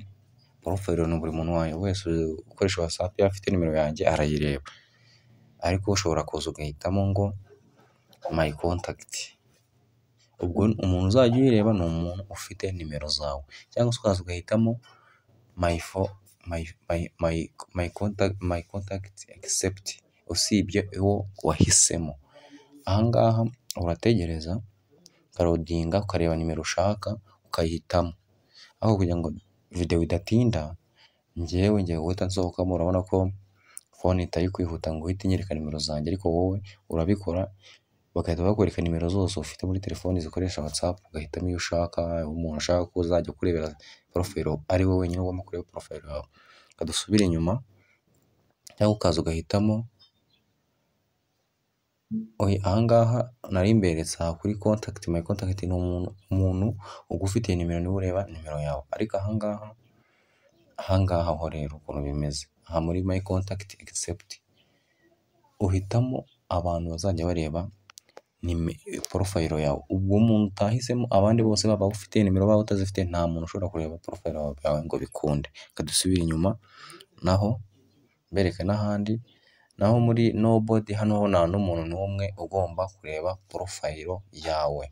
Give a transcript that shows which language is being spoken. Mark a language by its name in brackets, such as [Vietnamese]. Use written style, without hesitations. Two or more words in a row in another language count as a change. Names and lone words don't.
[Kinyarwanda] Porofayiro ni buri muntu wese ukoresha WhatsApp afite nimero yanjye arayireba, ariko ushobora kuza ugahitamo ngo [English] my contact. [Kinyarwanda] Ubwo umuntu uzajya uyireba ni umuntu ufite nimero zawe, cyangwa se ukaza ugahitamo [English] my contact except, [Kinyarwanda] usibye uwo wahisemo. Aha ngaha urategereza ukarodinga ukareba nimero ushaka ukayihitamo, aho kugira ngo video idatinda njyewe ngiye guhita nsohokamo. Urabona ko phone itari kwihuta ngo uhite inyereka nimero zanjye, ariko wowe urabikora bagahita bakwereka nimero zose ufite muri telefoni zikoresha WhatsApp, ugahitamo iyo ushaka. Umuntu ushaka ko uzajya kurebera profile ari wowe wenyine ugomba kureba profile yawe, ukadusubira inyuma, cyangwa ukaza ugahitamo aha ngaha nari mberetse aha kuri contact. [English] My contact [Kinyarwanda] ni umuntu ugufitiye nimero niwe ureba nimero yawe, ariko aha ngaha ho rero ukuntu bimeze, aha muri [English] my contact except [Kinyarwanda] uhitamo abantu bazajya bareba porofayiro yawe. Ubwo umuntu utahisemo, abandi bose baba ufite nimero baba utazifite, nta muntu ushobora kureba porofayiro yawe ngo bikunde. Kadusubira inyuma naho mbereke n'ahandi, naho muri nobody hano ho nta n'umuntu n'umwe ugomba kureba porofayiro yawe.